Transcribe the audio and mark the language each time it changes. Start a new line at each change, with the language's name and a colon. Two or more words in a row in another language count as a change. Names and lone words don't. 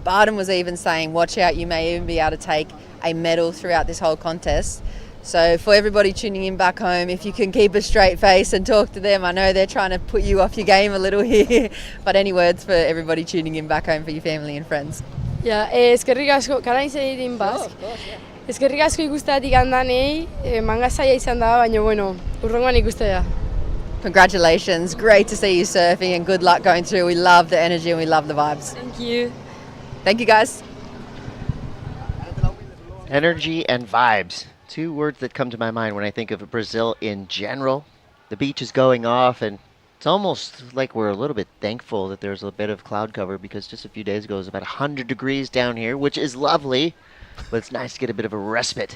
English: Barton was even saying, watch out, you may even be able to take a medal throughout this whole contest. So for everybody tuning in back home, if you can keep a straight face and talk to them, I know they're trying to put you off your game a little here, but any words for everybody tuning in back home for your family and friends? Yeah,
Basque: eskerrik asko,
English: can I say it in Basque?
Basque: Eskerrik asko ikusteatik handanei, manga zaila izan da, baina bueno, urrengoan ikustea.
English: Congratulations, great to see you surfing and good luck going through. We love the energy and we love the vibes. Thank you. Thank you, guys. Energy and vibes. 2 words that come to my mind when I think of Brazil in general. The beach is going off, and it's almost like we're a little bit thankful that there's a bit of cloud cover, because just a few days ago it was about 100 degrees down here, which is lovely, but it's nice to get a bit of a respite.